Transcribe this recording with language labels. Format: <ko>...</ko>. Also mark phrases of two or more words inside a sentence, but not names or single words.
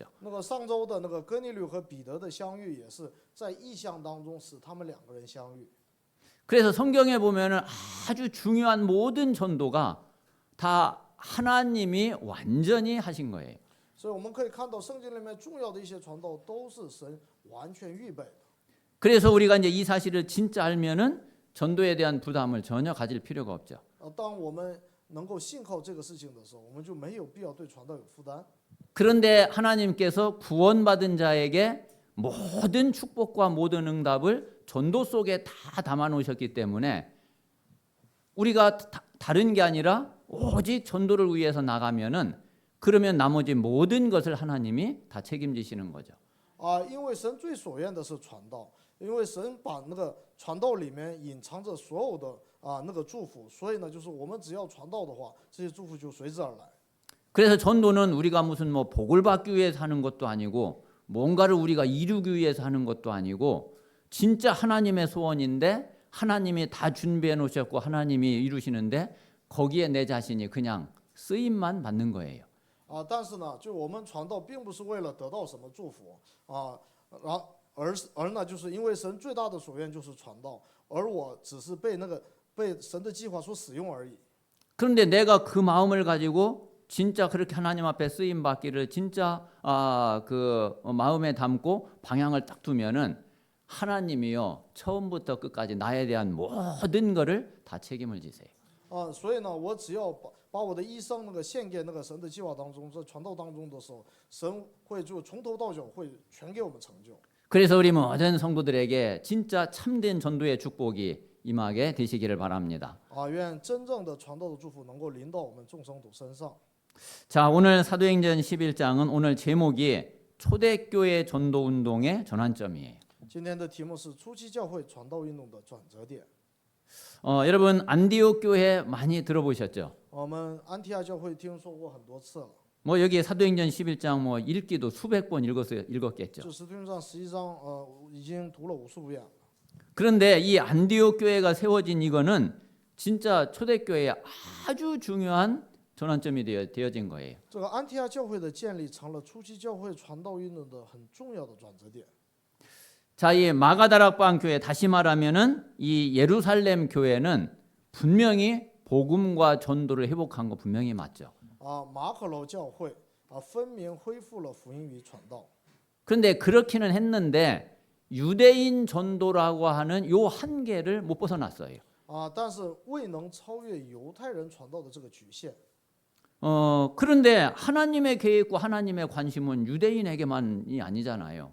<zh>那个上周的那个哥尼流和彼得的相遇，也是在异象当中使他们两个人相遇。</zh> <ko>그래서 성경에 보면은 아주 중요한 모든 전도가 다 하나님이 완전히 하신 거예요.</ko> <zh>所以我们可以看到圣经里面重要的一些传道都是神完全预备的。</zh> <ko>그래서 우리가 이제 이 사실을 진짜 알면은 전도에 대한 부담을 전혀 가질 필요가 없죠.</ko> <zh>当我们能够信靠这个事情的时候，我们就没有必要对传道有负担。</zh> <ko>그런데 하나님께서 구원받은 자에게 모든 축복과 모든 응답을 전도 속에 다 담아 놓으셨기 때문에 우리가 다른 게 아니라 오직 전도를 위해서 나가면은 그러면 나머지 모든 것을 하나님이 다 책임지시는 거죠.</ko> <zh>因为神最所愿的是传道，因为神把那个传道里面隐藏着所有的那个祝福，所以呢，就是我们只要传道的话，这些祝福就随之而来。</zh> <ko>그래서 전도는 우리가 무슨 뭐 복을 받기 위해서 하는 것도 아니고 뭔가를 우리가 이루기 위해서 하는 것도 아니고 진짜 하나님의 소원인데 하나님이 다 준비해 놓으셨고 하나님이 이루시는데 거기에 내 자신이 그냥 쓰임만 받는 거예요.</ko> <zh>但是呢，就我们传道并不是为了得到什么祝福而呢，就是因为神最大的所愿就是传道，而我只是被神的计划所使用而已。</zh> <ko>그런데 내가 그 마음을 가지고 진짜 그렇게 하나님 앞에 쓰임 받기를 진짜 그 마음에 담고 방향을 딱 두면은 하나님이요 처음부터 끝까지 나에 대한 모든 것을 다 책임을 지세요.</ko> <zh>所以呢，我只要把我的一生那个献给那个神的计划当中，在传道当中的时候，神会就从头到脚会全给我们成就。</zh> <ko>그래서 우리 모든 성도들에게 진짜 참된 전도의 축복이 임하게 되시기를 바랍니다.</ko> <zh>愿真正的传道的祝福能够临到我们众生徒身上。</zh> <ko>자, 오늘 사도행전 11장은 오늘 제목이 초대교회 전도 운동의 전환점이에요.</ko> <zh>今天的题目是初期教会传道运动的转折点。</zh> <ko>여러분 안디옥 교회 많이 들어보셨죠?</ko> <zh>我们安提阿教会听说过很多次了。</zh> <ko>뭐 여기 사도행전 11장 뭐 읽기도 수백 번 읽었겠죠.</ko> <zh>这使徒行传11章已经读了无数遍了。</zh> <ko>그런데 이 안디옥 교회가 세워진 이거는 진짜 초대교회의 아주 중요한 전환점이 되어진 거예요.</ko> <zh>这个安提阿教会的建立成了初期教会传道运动的很重要的转折点。</zh> <ko>자, 이 마가다락방 교회 다시 말하면은 이 예루살렘 교회는 분명히 복음과 전도를 회복한 거 분명히 맞죠.</ko> <zh>马可楼教会分明恢复了福音与传道。</zh> <ko>그런데 그렇기는 했는데 유대인 전도라고 하는 요 한계를 못 벗어났어요.</ko> <zh>但是未能超越犹太人传道的这个局限。</zh> <ko>그런데 하나님의 계획과 하나님의 관심은 유대인에게만이 아니잖아요.</ko>